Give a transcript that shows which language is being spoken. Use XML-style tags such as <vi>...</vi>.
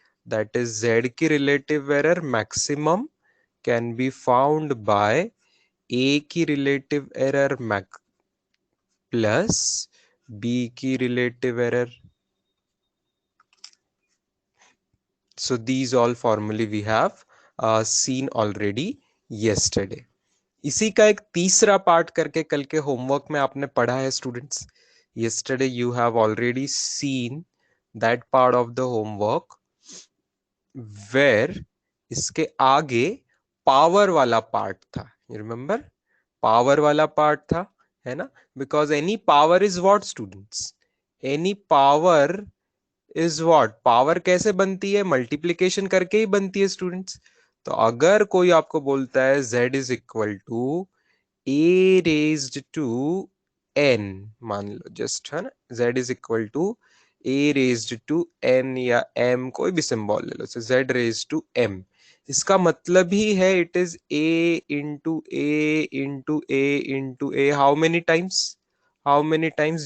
<en>That is z की relative error maximum can be found by a की relative error plus b की relative error. So these all formulae we have seen already yesterday.</en> <hi>इसी का एक तीसरा part करके कल के होमवर्क में आपने पढ़ा है students.</hi> <en>Yesterday you have already seen that part of the homework where</en> <hi>इसके आगे पावर वाला पार्ट था.</hi> <en>You remember?</en> <hi>पावर वाला पार्ट था, है ना?</hi> <en>Because any power is what, students? Any power is what?</en> <hi>Power कैसे बनती है? मल्टीप्लीकेशन करके ही बनती है स्टूडेंट्स. तो अगर कोई आपको बोलता है z is equal to a raised to n, मान लो जस्ट, है ना, z is equal to a raised to n या m, कोई भी सिंबल ले लो, z रेज्ड टू m, इसका मतलब ही है</hi> <en>It is a into a into a into a. How many times? How many times?</en>